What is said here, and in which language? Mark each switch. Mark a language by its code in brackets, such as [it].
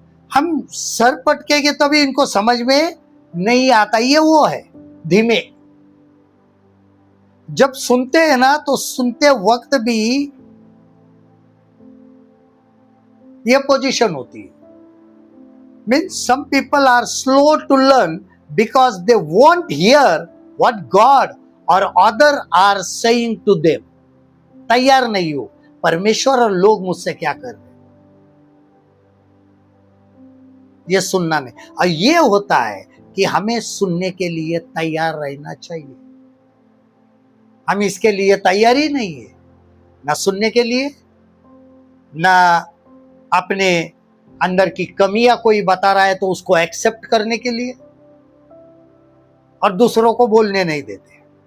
[hi] हम सर पटकेंगे तभी इनको समझ में नहीं आता, ये वो है धीमे। जब सुनते हैं ना तो सुनते वक्त भी ये पोजीशन होती है। [en] Means some people are slow to learn because they won't hear what God or other are saying to them. [hi] तैयार नहीं हो, परमेश्वर और लोग मुझसे क्या कर रहे हैं ये सुनना नहीं। और ये होता है कि हमें सुनने के लिए तैयार रहना चाहिए। हम इसके लिए तैयार ही नहीं है, ना सुनने के लिए, ना अपने अंदर की कमियां कोई बता रहा है तो उसको एक्सेप्ट करने के लिए, और दूसरों को बोलने नहीं देते।